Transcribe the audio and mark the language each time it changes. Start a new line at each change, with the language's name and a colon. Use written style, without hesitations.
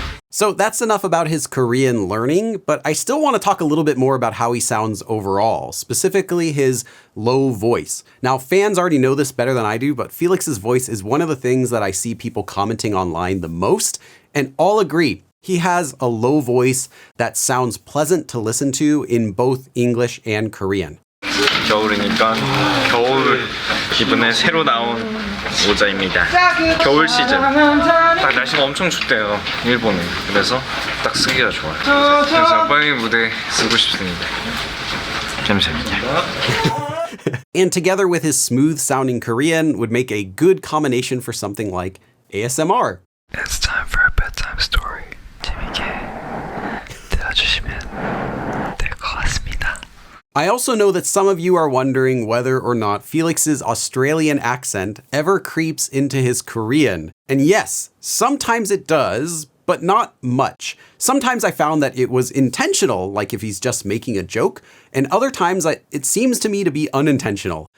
English: So that's enough about his Korean learning, but I still want to talk a little bit more about how he sounds overall, specifically his low voice. Now, fans already know this better than I do, but Felix's voice is one of the things that I see people commenting online the most, and all agree. He has a low voice that sounds pleasant to listen to in both English and Korean.
Korean: 겨울이니까 겨울 기분에 새로 나온 모자입니다. 겨울 시즌. 딱 날씨가 엄청 춥대요, 일본은. 그래서 딱 쓰기가 좋아요. 그래서 빨리 무대에 쓰고 싶습니다. 감사합니다.
English: And together with his smooth-sounding Korean would make a good combination for something like ASMR. It's time for a bedtime story.
Korean: 재밌게 들어주시면 될 것 같습니다.
English: I also know that some of you are wondering whether or not Felix's Australian accent ever creeps into his Korean. And yes, sometimes it does, but not much. Sometimes I found that it was intentional, like if he's just making a joke, and other times it seems to me to be unintentional.